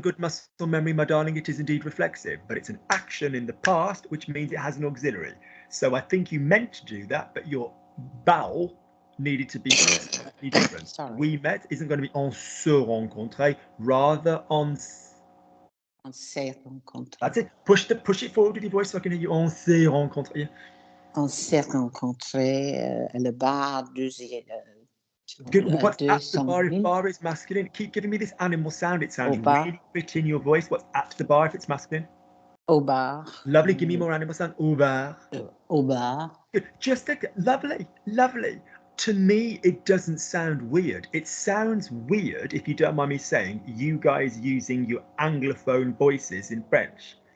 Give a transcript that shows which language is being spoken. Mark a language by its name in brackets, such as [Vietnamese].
[English] Good muscle memory, my darling. It is indeed reflexive, but it's an action in the past, which means it has an auxiliary. So I think you meant to do that, but your vowel needed to be different. Sorry. We met isn't going to be [French] on se rencontrer, [English] rather on. [French] On s'est rencontrés. [English] That's it. Push it forward with your voice so I can hear you. [French] On s'est rencontré. On s'est rencontrés à le bar deuxième. [English] Good. What's at the bar if bar is masculine? Keep giving me this animal sound. It sounds really rich in your voice. What's at the bar if it's masculine? [French] Au bar. [English] Lovely. Give me more animal sound. [French] Au bar. Au bar. [English] Good. Just lovely. To me, it doesn't sound weird. It sounds weird, if you don't mind me saying, you guys using your Anglophone voices in French.